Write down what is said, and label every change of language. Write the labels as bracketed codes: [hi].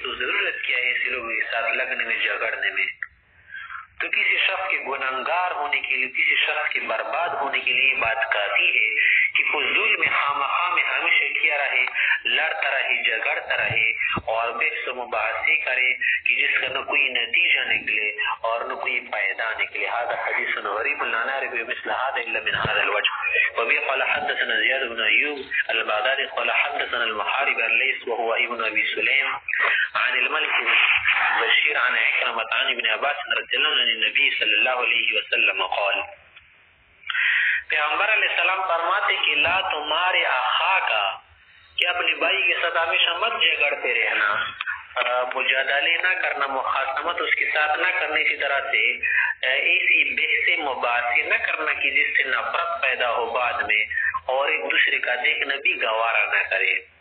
[ur] تو ضرورت کیا ہے ایسے لوگوں کے ساتھ لگنے میں، جھگڑنے میں؟ تو کسی شخص کے گنہگار ہونے کے لیے، کسی شخص کے برباد ہونے کے لیے بات کافی ہے کہ فضول میں خامخواہ میں ہمیشہ کیا رہے، لڑتا رہے، جھگڑتا رہے اور بحث سے مباحثے کرے کہ جس کا نہ کوئی نتیجہ نکلے اور نہ کوئی فائدہ نکلے. [ar] هذا حديث غريب لا نعرف مثل هذا الا من هذا الوجه. وبه قال حدثنا زياد بن ايوب البغدادي قال حدثنا المحارب الليث وهو ابن ابي سليم عن الملك بن بشير عن عكرمة عن ابن عباس رضي الله عنه النبي صلی اللہ علیہ وسلم قال [ur] پیغمبر علیہ السلام فرماتے کہ لا تمہارے اخا کا کہ اپنے بھائی کے ساتھ ہمیشہ مت جھگڑتے رہنا, مجادلے نہ کرنا, مخاصمت اس کے ساتھ نہ کرنے, اسی طرح سے ایسی بحث مباحثے نہ کرنا کہ جس سے نفرت پیدا ہو بعد میں اور ایک دوسرے کا دیکھنا بھی گوارا نہ کرے.